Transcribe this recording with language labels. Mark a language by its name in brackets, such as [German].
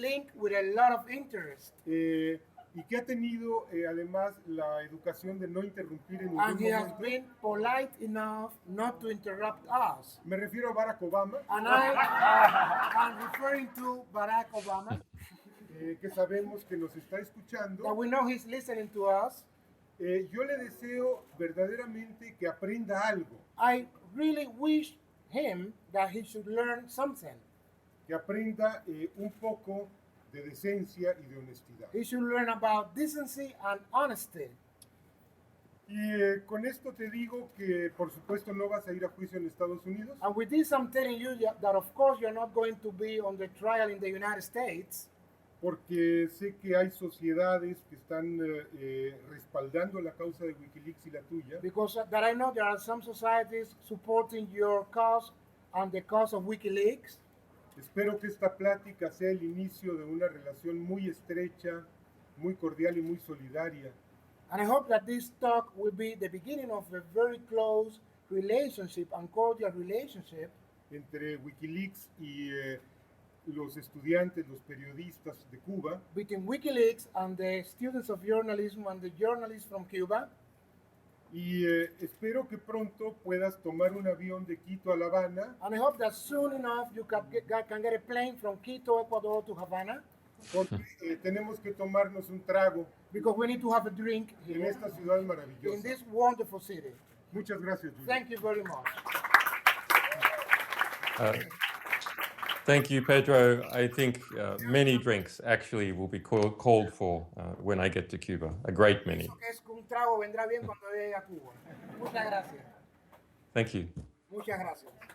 [English] link with a lot of interest. [Spanish] y que ha tenido además la educación de no interrumpir en ningún [English] And he has [Spanish] momento. [English] been polite enough not to interrupt us. [Spanish] Me refiero a Barack Obama, [English] And I am referring to Barack Obama, [Spanish] que sabemos que nos está escuchando. [English] that we know he's listening to us. [Spanish] Yo le deseo verdaderamente que aprenda algo, [English] I really wish him that he should learn something. [Spanish] que aprenda un poco de decencia y de honestidad. [English] He should learn about decency and honesty. [Spanish] Y con esto te digo que por supuesto no vas a ir a juicio en Estados Unidos, [English] And with this, I'm telling you that of course you're not going to be on the trial in the United States, [Spanish] porque sé que hay sociedades que están respaldando la causa de Wikileaks y la tuya, [English] because that I know there are some societies supporting your cause and the cause of WikiLeaks. [Spanish] Espero que esta plática sea el inicio de una relación muy estrecha, muy cordial y muy solidaria [English] And I hope that this talk will be the beginning of a very close relationship and cordial relationship [Spanish] entre Wikileaks y los estudiantes, los periodistas de Cuba, [English] between WikiLeaks and the students of journalism and the journalists from Cuba. [Spanish] y espero que pronto puedas tomar un avión de Quito a La Habana, [English] And I hope that soon enough you can get a plane from Quito, Ecuador to Havana, [Spanish] porque tenemos que tomarnos un trago [English] because we need to have a drink [Spanish] en [English] here [Spanish] esta ciudad [English] in [Spanish] maravillosa. [English] this wonderful city. [Spanish] Muchas gracias, Julian. [English] Thank you very much. Thank you, Pedro. I think many drinks actually will be called for when I get to Cuba. A great many. [Spanish] Eso que es que un trago vendrá bien cuando llegue a Cuba. Muchas gracias. [English] Thank you. [Spanish] Muchas gracias.